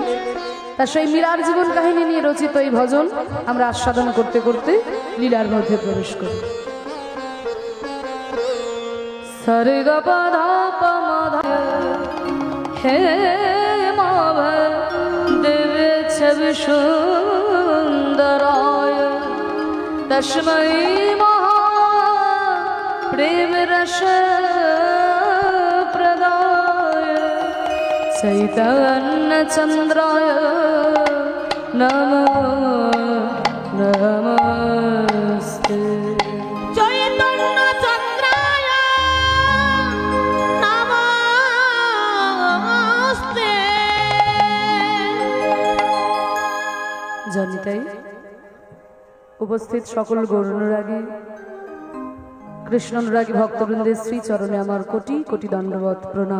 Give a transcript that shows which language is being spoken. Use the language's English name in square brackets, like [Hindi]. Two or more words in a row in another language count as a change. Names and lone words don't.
[Bangla] তা সেই মীরার জীবন কাহিনী নিয়ে রচিত এই ভজন আমরা আস্বাদন করতে করতে লীলার মধ্যে প্রবেশ করি। সরে গ পা ধা পা মা ধা হে মা দেবে ছবি [Sanskrit] सुन्दराय तस्मै महाप्रेमरस प्रदाय चैतन्यचन्द्राय नमो नमस्ते। চৈতন্যচন্দ্রায় নমস্তে। [Bangla] জানিতাই উপস্থিত সকল গৌরানুরাগী কৃষ্ণানুরাগী ভক্তবৃন্দের শ্রীচরণে আমার কোটি কোটি দণ্ডবত প্রণাম।